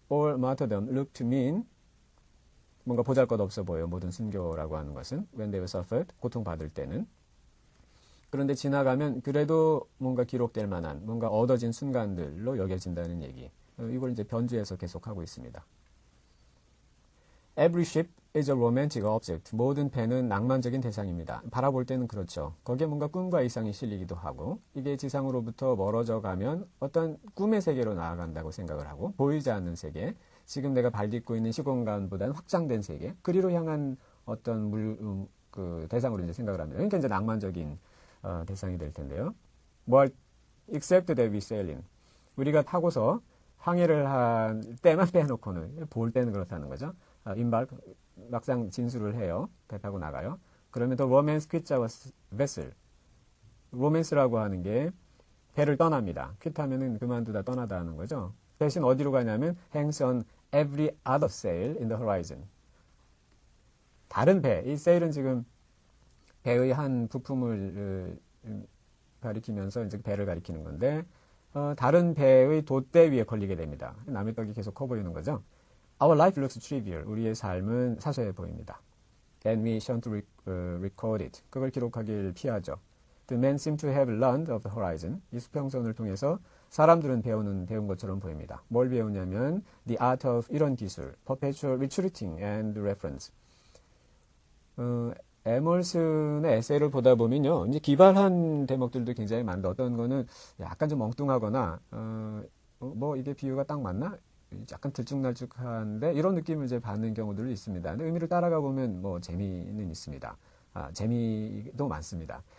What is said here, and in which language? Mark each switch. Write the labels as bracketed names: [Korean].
[English] All martyrdom look to mean [Korean] 뭔가 보잘것없어 보여 모든 순교라고 하는 것은 [English] when they were suffered [Korean] 고통받을 때는 그런데 지나가면 그래도 뭔가 기록될 만한 뭔가 얻어진 순간들로 여겨진다는 얘기. 이걸 이제 변주해서 계속하고 있습니다. [English] Every ship is a romantic object. [Korean] 모든 배는 낭만적인 대상입니다. 바라볼 때는 그렇죠. 거기에 뭔가 꿈과 이상이 실리기도 하고 이게 지상으로부터 멀어져 가면 어떤 꿈의 세계로 나아간다고 생각을 하고 보이지 않는 세계, 지금 내가 발딛고 있는 시공간보다는 확장된 세계, 그리로 향한 어떤 그 대상으로 이제 생각을 합니다. 그러니까 이제 낭만적인 대상이 될 텐데요. [English] except that we sail in. [Korean] 우리가 타고서 항해를 할 때만 빼놓고는 볼 때는 그렇다는 거죠. 임발 막상 진술을 해요. 배 타고 나가요. 그러면 또 [English] romance quits our vessel. [Korean] 로맨스라고 하는 게 배를 떠납니다. 퀴트하면은 그만두다 떠나다 하는 거죠. 대신 어디로 가냐면 [English] hangs on every other sail in the horizon. [Korean] 다른 배, 이 sail은 지금 배의 한 부품을 가리키면서 이제 배를 가리키는 건데 다른 배의 돛대 위에 걸리게 됩니다. 남의 떡이 계속 커 보이는 거죠. [English] Our life looks trivial. [Korean] 우리의 삶은 사소해 보입니다. [English] And we shan't record it. [Korean] 그걸 기록하길 피하죠. [English] The men seem to have learned of the horizon. [Korean] 이 수평선을 통해서 사람들은 배운 것처럼 보입니다. 뭘 배우냐면 [English] the art of [Korean] 이런 기술, [English] perpetual retreating and reference. [Korean] 에멀슨의 에세이를 보다 보면요, 이제 기발한 대목들도 굉장히 많은데 어떤 거는 약간 좀 엉뚱하거나 뭐 이게 비유가 딱 맞나? 약간 들쭉날쭉한데 이런 느낌을 이제 받는 경우들도 있습니다. 근데 의미를 따라가 보면 뭐 재미는 있습니다. 재미도 많습니다.